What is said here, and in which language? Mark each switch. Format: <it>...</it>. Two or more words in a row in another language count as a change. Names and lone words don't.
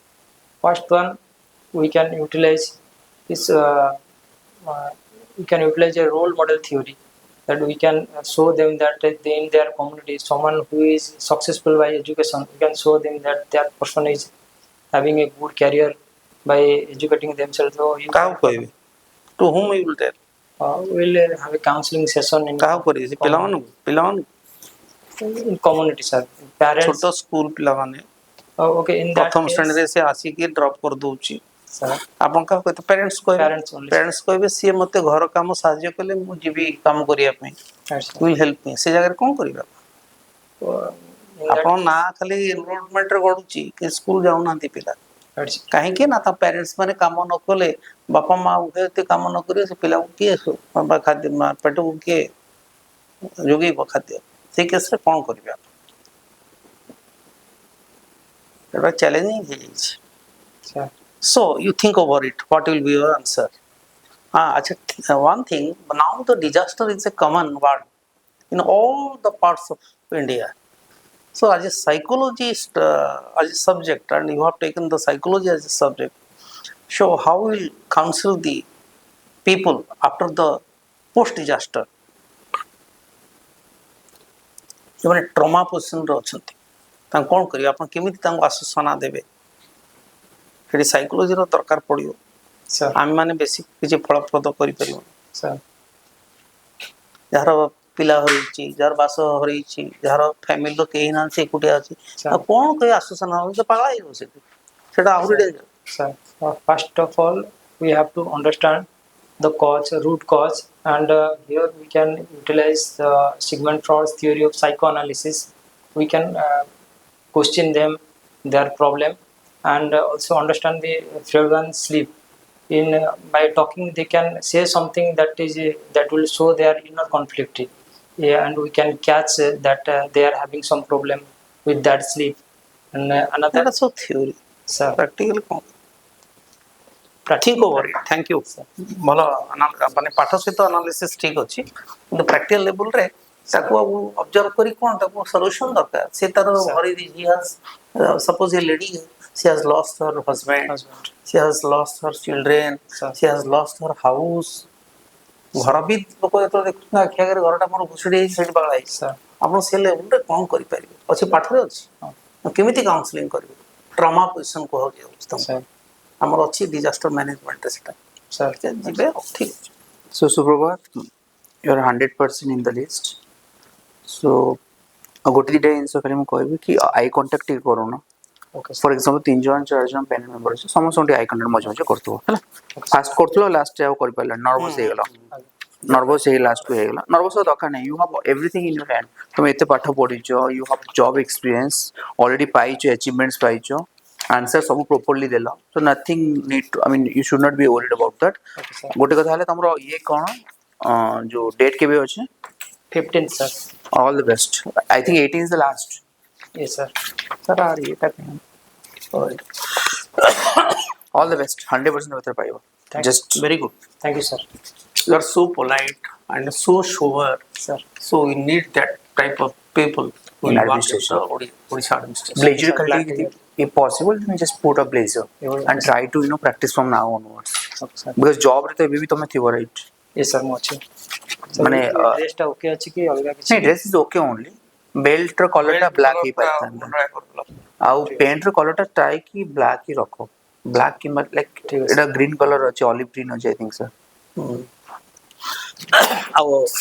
<en>First one, we can utilize is we can utilize a role model theory, that we can show them that in their community, someone who is successful by education, we can show them that that person is having a good career by educating themselves. So you</en> <or>କାହାକୁ କହିବେ?</or> <en>To whom you will tell? will have a counseling session in</en> <or>କାହାକୁ କରିବେ? ସେ ପିଲାମାନଙ୍କୁ</or> <en>in community, sir. Parents.</en> <or>ଛୋଟ ସ୍କୁଲ ପିଲାମାନେ</or> <en>Okay, in that</en> <or>ପ୍ରଥମ</or> <en>case,</en> <or>ଶ୍ରେଣୀରେ ସେ ଆସିକି ଡ୍ରପ୍ କରିଦଉଛି,</or> <en>sir,</en> <or>ଆପଣ କାହାକୁ କହିବେ? ପ୍ୟାରେଣ୍ଟସ୍ କହିବେ।</or> <en>Parents only.</en> <or>ପ୍ୟାରେଣ୍ଟସ୍ କହିବେ ସିଏ ମୋତେ ଘର କାମ ସାହାଯ୍ୟ କଲେ ମୁଁ ଯିବି କାମ କରିବା ପାଇଁ,</or> <en>Right, sir. will help me।</en> <or>ସେ ଜାଗାରେ କ'ଣ କରିବେ?</or> <en>In that</en> <or>ଆପଣ ନାଁ ଖାଲି ଏନରୋଲମେଣ୍ଟରେ ଗଢୁଛି କି ସ୍କୁଲ ଯାଉନାହାନ୍ତି ପିଲା,</or> <en>right, sir.</en> <or>କାହିଁକି ନା ତା ପ୍ୟାରେଣ୍ଟସ୍ ମାନେ କାମ ନ କଲେ, ବାପା ମା ଉଭୟ ଏତେ କାମ ନ କରିବେ, ସେ ପିଲାକୁ କିଏ ଖାଦ୍ୟ ପେଟକୁ କିଏ ଯୋଗେଇବ ଖାଦ୍ୟ? ସେଇ କେସ୍ରେ କ'ଣ କରିବେ ଆପଣ? ଏଟା ଚ୍ୟାଲେଞ୍ଜିଂ ହେଇଯାଇଛି।</or> <en>Sir. So you think over it, what will be your answer? One thing, now the disaster is a common word in all the parts of India. So as a psychologist, as a subject, and you have taken the psychology as a subject, so how will counsel the people after the post-disaster?</en> <or>ଯେଉଁମାନେ</or> <en>trauma positionରେ</en> <or>ଅଛନ୍ତି, ତାଙ୍କୁ କ'ଣ କରିବେ? ଆପଣ କେମିତି ତାଙ୍କୁ ଆଶ୍ୱାସନା ଦେବେ? ସେଠି ସାଇକୋଲୋଜିର ଦରକାର ପଡ଼ିବ।</or> <en>Sir.</en> <or>ଆମେମାନେ ବେଶୀ କିଛି ଫଳପ୍ରଦ କରିପାରିବୁ।</or> <en>Sir.</en> <or>ଯାହାର ପିଲା ହରେଇଛି, ଯାହାର ବାସ ହରେଇଛି, ଯାହାର ଫ୍ୟାମିଲିର କେହି ନାହାନ୍ତି, ସେ ଏକୁଟିଆ ଅଛି, ଆଉ କ'ଣ କହି ଆଶ୍ୱାସନା ହେବ? ସେ ପାଗଳା ହେଇଯିବ ସେଠି, ସେଟା ଆହୁରି ଡେଞ୍ଜର।</or> <en>Sir, first of all, we have to understand the cause, root cause, and here we can utilize Sigmund Freud's theory of psychoanalysis. We can question them, their problem, and also understand the Freudian sleep. in by talking they can say something that is that will show their inner conflict. Yeah, and we can catch that they are having some problem with that sleep. And another, That is so theory. sir,</en> <hi>Practical कौन?</hi> <en>practical- Think over it. Thank you.</en> <or>ଭଲ ମାନେ ପାଠ ସହିତ analysis ଠିକ ଅଛି କିନ୍ତୁ</or> <en>practical level</en> <or>ରେ ତାକୁ ଆଉ observe କରି କଣ ତାକୁ solution ଦରକାର ସେ ତାର</or> <en>Sir. ଘରେ he has suppose a lady she has lost her husband, husband. she has lost her children, Sir. she has lost her house.</en> <or>ଘର ବି ଲୋକ ଯେତେବେଳେ ଦେଖୁଛନ୍ତି ଆଖି ଆଗରେ ଘରଟା ମୋର ଭୁଷୁଡ଼ି ହେଇଛି ସେଠି ବାଗଳା ହେଇଛି</or> <en>Sir.</en> <or>ଆପଣ ସେ ଲେଭେଲରେ କଣ କରିପାରିବେ ଅଛି ପାଠରେ ଅଛି କେମିତି କାଉନସିଲିଂ କରିବେ</or> <en>trauma position</en> <or>କୁହାଯାଉଛି ତାଙ୍କୁ</or> <en>Sir.</en> <or>ଆମର ଅଛି</or> <en>disaster managementରେ</en> <or>ସେଟା</or> <en>Sir.</en> <or>ଯିବେ ଆଉ ଠିକ ଅଛି</or> <en>So Suprabhat, you're 100% in the list.</en> <or>So ଗୋଟେ ଦିଟା ଜିନିଷ ଖାଲି ମୁଁ କହିବି କି</or> <en>eye contact</en> <or>ଟିକେ କରୁନ</or> <en>Okay, sir. for example</en> <or>3 ଜଣ 4 ଜଣ</or> <en>panel member</en> <or>ଅଛି ସମସ୍ତଙ୍କୁ ଟିକେ</or> <en>eye contact</en> <or>ମଝିରେ ମଝିରେ କରୁଥିବ ହେଲା ଫାଷ୍ଟ କରୁଥିଲ ଲାଷ୍ଟ ଆଉ କରିପାରିଲାନି ନର୍ଭସ ହେଇଗଲା ନର୍ଭସ ହେଇ ଲାଷ୍ଟକୁ ହେଇଗଲା ନର୍ଭସ ଦରକାର ନାହିଁ</or> <en>you have everything in your hand</en> <or>ତମେ ଏତେ ପାଠ ପଢିଛ</or> <en>you have job experience already</en> <or>ପାଇଛ ଆଚିଭମେଣ୍ଟସ୍ ପାଇଛ ଆନ୍ସର ସବୁ ପ୍ରପରଲି ଦେଲ</or> <en>so nothing need to I mean you should not be worried about that Okay, sir.</en> <or>ଗୋଟେ କଥା ହେଲା ତମର ଇଏ କ'ଣ ଯୋଉ ଡେଟ୍ କେବେ ଅଛି</or> <en>15th, sir. all the best I think 18 is the last Yes, sir.</en> <or>ସାର୍ ଆର ଇଏଟା</or> <en>all the best</en> <or>100% ଭିତରେ ପାଇବ</or> <en>Thank ଜଷ୍ଟ very good Thank you, sir. you are so polite and so sure Sir. so we need that type of people who In will work administration. in the Odisha administration blazer Black cultivate hair. if possible then just put a blazer Yeah. and try to practice from now onwards Okay, sir. because job</en> <or>ରେ ତ ଏବେ ବି ତମେ ଥିବ right</or> <en>Yes, sir,</en> <or>ମୁଁ ଅଛି। ମାନେ, ଡ୍ରେସ୍ ଟା ଓକେ ଅଛି କି ଅଲଗା କିଛି? ନାଇଁ</or> <en>dress is okay only belt</en> <or>ର କଲର ଟା ବ୍ଲାକ୍ ହେଇପାରିଥାନ୍ତା ଆଉ ପ୍ୟାଣ୍ଟ ର କଲର ଟା ଟ୍ରାଏ କି ବ୍ଲାକ୍ ହି ରଖ ବ୍ଲାକ୍ କିମ୍ବା ଲାଇକ୍ ଠିକ ଅଛି। ଏଟା</or> <en>green colour</en> <or>ଅଛି</or> <en>olive green</en> <or>ଅଛି</or> <en>I think sir</en> <or>ଆଉ ସାର୍ଟଟା</or>